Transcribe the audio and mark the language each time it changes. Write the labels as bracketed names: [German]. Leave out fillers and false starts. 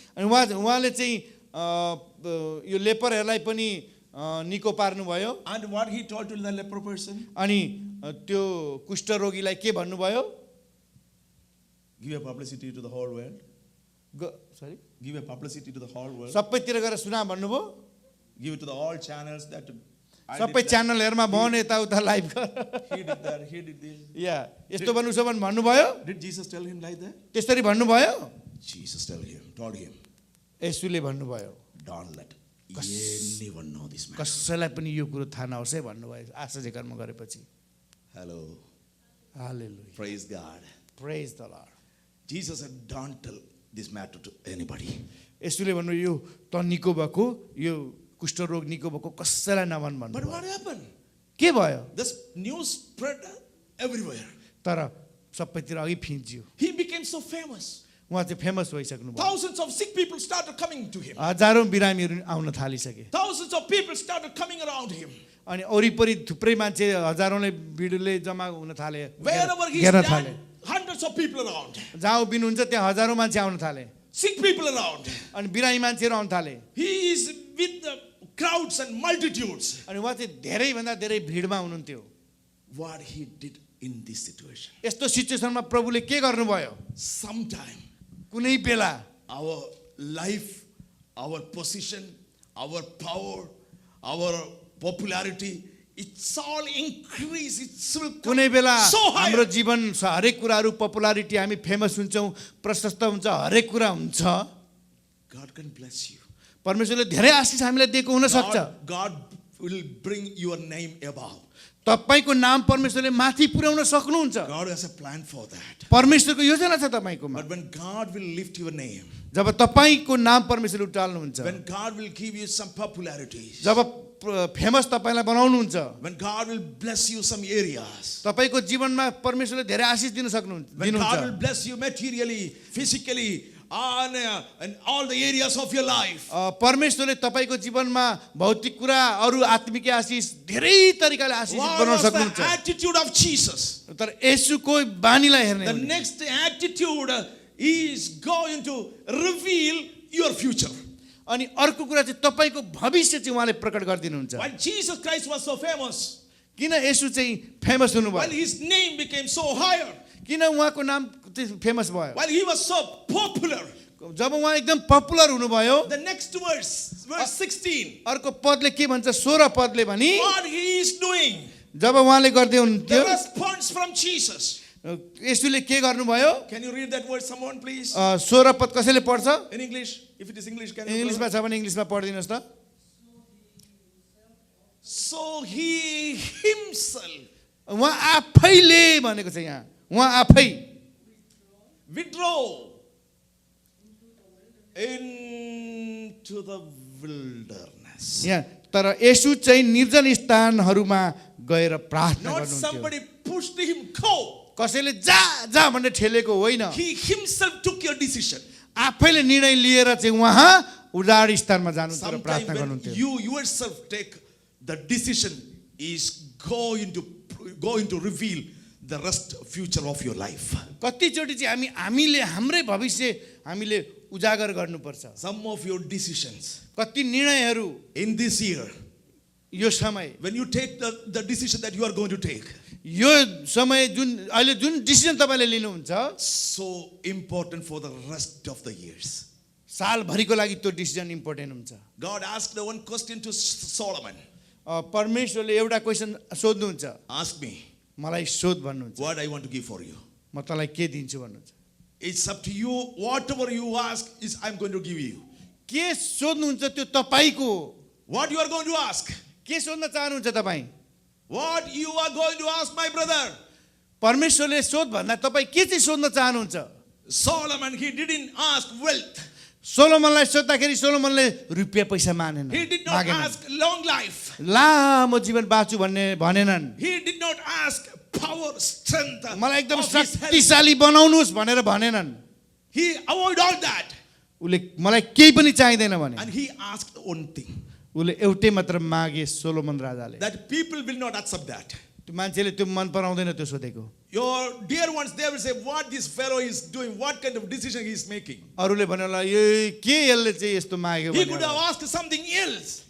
[Nepali] अनि उहाँले चाहिँ यो लेपरहरूलाई पनि निको पार्नुभयो [English] And what he told to the leper person? [Nepali] अनि त्यो कुष्ठरोगीलाई के भन्नुभयो [English] Give a publicity to the whole world. Sorry Give a publicity to the whole world. [Nepali] सबैतिर गएर सुना भन्नुभयो [English] Give it to the all channels that I [Nepali] सबै [English] did that. [Nepali] च्यानलहरुमा भन यताउता लाइभ गर [English] He did that. He did this. [Nepali] या यस्तो भन्नु छ भने भन्नुभयो [English] Did Jesus tell him like that? [Nepali] त्यसरी भन्नुभयो [English] Jesus told him, [Nepali] येशूले भन्नुभयो [English] don't let anyone know this man. [Nepali] कसैलाई पनि यो कुरो थाहा नहोस् है भन्नुभयो आश्चर्य कर्म गरेपछि। [English] Hello. [Nepali] Hallelujah [English] Praise God. Praise the lord. Jesus said, don't tell this matter to anybody. [Nepali] येशूले भन्नु यो त निको भएको यो कुष्ठरोग निको भएको कसैलाई नभन् भन्नु। [English] But what happened? [Nepali] के भयो [English] This news spread everywhere. [Nepali] तर सबैतिर अघि फिन्जियो [English] He became so famous. [Nepali] उहाँ चाहिँ फेमस भइसक्नु भयो [English] Thousands of sick people started coming to him. [Nepali] हजारौं बिरामीहरू आउन थालिसके [English] Thousands of people started coming around him. [Nepali] अनि वरिपरि थुप्रै मान्छे हजारौंले भिडले जम्मा हुन थाले [English] Wherever he [Nepali] घेर्न [English] stand, [Nepali] थाले [English] hundreds of people around. [Nepali] जहाँ उभिनुहुन्छ त्यहाँ हजारौं मान्छे आउन थाले [English] Sick people around. [Nepali] अनि बिरामी मान्छेहरू आउन थाले [English] He is with the crowds and multitudes. [Nepali] अनि उहाँ चाहिँ धेरैभन्दा धेरै भिडमा हुनुहुन्थ्यो। [English] What he did in this situation. [Nepali] यस्तो सिचुएसनमा प्रभुले के गर्नुभयो [English] Sometime [Nepali] कुनै बेला [English] our life, our position, our power, our popularity, it's all increase. It's will come [Nepali] कुनै बेला [English] so high. [Nepali] हाम्रो जीवन हरेक कुराहरू पपुलारिटी हामी फेमस हुन्छौँ प्रशस्त हुन्छ हरेक कुरा हुन्छ [English] God can bless you. [Nepali] परमेश्वरले धेरै आशिष हामीलाई दिएको हुन सक्छ [English] God will bring your name above. [Nepali] तपाईको नाम परमेश्वरले माथि पुर्याउन सक्नुहुन्छ [English] God has a plan for that. [Nepali] परमेश्वरको योजना छ तपाईकोमा [English] But when God will lift your name, [Nepali] जब तपाईको नाम परमेश्वरले उठाल्नुहुन्छ [English] when God will give you some popularity, [Nepali] job famous तपाईलाई बनाउनुहुन्छ [English] when God will bless you some areas, [Nepali] तपाईको जीवनमा परमेश्वरले धेरै आशिष दिन सक्नुहुन्छ [English] when God will [Nepali] दिनुहुन्छ [English] bless you materially, physically, and all the areas of your life, [Nepali] परमेश्वरले तपाईको जीवनमा भौतिक कुरा अरु आत्मिक आशिष धेरै तरिकाले आशिष [English] what [Nepali] बनाउन [English] was the [Nepali] सक्नुहुन्छ [English] attitude of Jesus? [Nepali] तर येशूको बानीलाई हेर्ने [English] The [Nepali] हो भने [English] next attitude is going to reveal your future. [Nepali] अनि अर्को कुरा चाहिँ तपाईको भविष्य चाहिँ उहाँले प्रकट गरिदिनुहुन्छ [English] While Jesus Christ was so famous, [Nepali] किन येशू चाहिँ फेमस [English] while [Nepali] हुनुभयो [English] his name became so higher, [Nepali] किन उहाँको नाम चाहिँ फेमस भयो [English] while he was so popular, [Nepali] जब उहाँ एकदम पपुलर हुनुभयो [English] the next verse 16, [Nepali] अर्को पदले के भन्छ 16 पदले भनी [English] what he is doing, [Nepali] जब उहाँले गर्दै हुनुहुन्थ्यो [English] the response from Jesus. [Nepali] येशूले के गर्नुभयो [English] Can you read that word, someone, please? [Nepali] 16 पद कसैले पढ्छ [English] In English, if it is English, can you? [Nepali] इङ्ग्लिसमा छ भने इङ्ग्लिसमा पढिदिनुहोस् त [English] So he himself [Nepali] उहाँ आफैले भनेको छ यहाँ उहाँ आफै [English] withdraw into the wilderness. [Nepali] यहाँ तर येशू चाहिँ निर्जन स्थानहरूमा गएर प्रार्थना [English] Not [Nepali] गर्नुहुन्थ्यो [English] somebody pushed him, go. [Nepali] कसैले जा जा भनेर ठेलेको होइन [English] He himself took your decision. [Nepali] आफैले निर्णय लिएर चाहिँ उहाँ उजाड स्थानमा जानुहुन्थ्यो र [English] Sometimes [Nepali] प्रार्थना [English] when [Nepali] गर्नुहुन्थ्यो [English] you yourself take the decision is going to reveal the rest future of your life. [Nepali] कतिचोटि चाहिँ हामीले हाम्रै भविष्य हामीले उजागर गर्नुपर्छ [English] Some of your decisions [Nepali] कति निर्णयहरू [English] in this year, [Nepali] यो समय [English] when you take the decision that you are going to take, [Nepali] यो समय जुन अहिले जुन डिसिजन तपाईँले लिनुहुन्छ [English] so important for the rest of the years. [Nepali] सालभरिको लागि त्यो डिसिजन इम्पोर्टेन्ट हुन्छ [English] God asked the one question to Solomon. [Nepali] परमेश्वरले एउटा क्वेसन सोध्नुहुन्छ [English] Ask me [Nepali] मलाई सोध भन्नुहुन्छ [English] what I want to give for you. [Nepali] म तँलाई के दिन्छु भन्नुहुन्छ [English] It's up to you. Whatever you ask is I'm going to give you. [Nepali] के सोध्नुहुन्छ त्यो तपाईँको हो [English] What you are going to ask? [Nepali] के सोध्न चाहनुहुन्छ तपाईँ [English] What you are going to ask, my brother? [Nepali] परमेश्वरले सोध भन्दा तपाईँ के चाहिँ सोध्न चाहनुहुन्छ? [English] Solomon, he didn't ask wealth. [Nepali] सोलोमनलाई सोद्धाखेरि सोलोमनले रुपियाँ पैसा मानेन, [English] He did not [Nepali] मागेनन्। [English] ask long life. [Nepali] लामो जीवन बाँचु भन्ने भनेनन्। [English] He did not ask power, strength. [Nepali] मलाई एकदम [English] of his health. [Nepali] शक्तिशाली बनाउनुहोस् भनेर भनेनन्। [English] He avoided all that. [Nepali] उसले मलाई केही पनि चाहिँदैन भने, [English] And he asked one thing. [Nepali] उसले एउटै मात्र मागे सोलोमन राजाले। [English] That people will not accept that. [Nepali] त्यो मान्छेले त्यो मन पराउँदैन त्यो सोधेको। [English] Your dear ones, they will say, what this fellow is doing, what kind of decision he is making. [Nepali] अरूले भन्यो होला यो के यसले चाहिँ यस्तो माग्यो [English] He [Nepali] भने [English] could [Nepali] होला। [English] have asked something else.